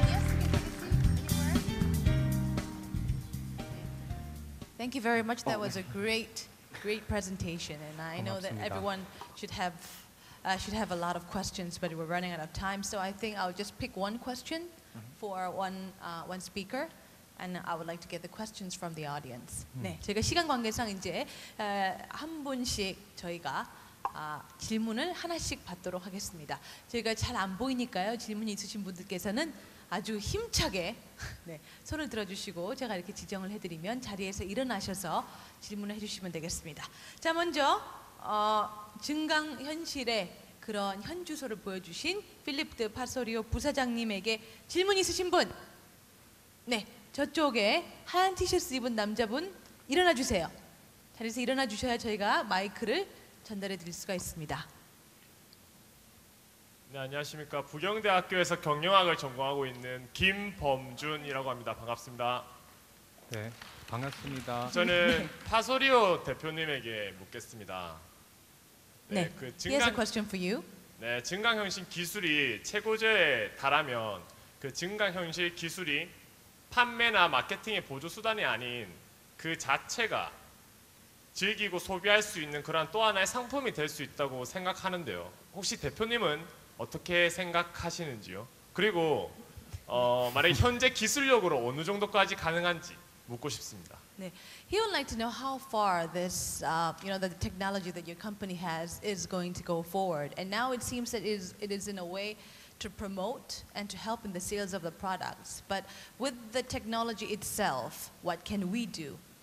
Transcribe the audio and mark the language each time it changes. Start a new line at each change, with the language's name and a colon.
English: Yes, you can take a seat anywhere. Thank you very much. That was a great presentation, and I know that everyone should have a lot of questions, but we're running out of time. So I think I'll just pick one question for one speaker, and I would like to get the questions from the audience.
Korean: 네, 저희가 시간 관계상 이제 한 분씩 저희가 질문을 하나씩 받도록 하겠습니다. 저희가 잘 안 보이니까요. 질문이 있으신 분들께서는 아주 힘차게 손을 들어주시고 제가 이렇게 지정을 해드리면 자리에서 일어나셔서 질문을 해주시면 되겠습니다. 자, 먼저 증강현실의 그런 현주소를 보여주신 필리프 드 파소리오 부사장님에게 질문 있으신 분? 네, 저쪽에 하얀 티셔츠 입은 남자분 일어나 주세요. 자리에서 일어나 주셔야 저희가 마이크를 전달해 드릴 수가 있습니다. 네, 안녕하십니까. 부경대학교에서 경영학을 전공하고 있는 김범준이라고 합니다. 반갑습니다. 네, 반갑습니다. 저는 파소리오 대표님에게 묻겠습니다.
English: 네, he has a question for you.
Korean: 네, 증강현실 기술이 최고조에 달하면 그 증강현실 기술이 판매나 마케팅의 보조 수단이 아닌 그 자체가 즐기고 소비할 수 있는 그런 또 하나의 상품이 될 수 있다고 생각하는데요. 혹시 대표님은 어떻게 생각하시는지요? 그리고 만약에 현재 기술력으로 어느 정도까지 가능한지 묻고 싶습니다.
English: 네, he would like to know how far this, the technology that your company has is going to go forward. And now it seems that it is in a way to promote and to help in the sales of the products. But with the technology itself, what can we do?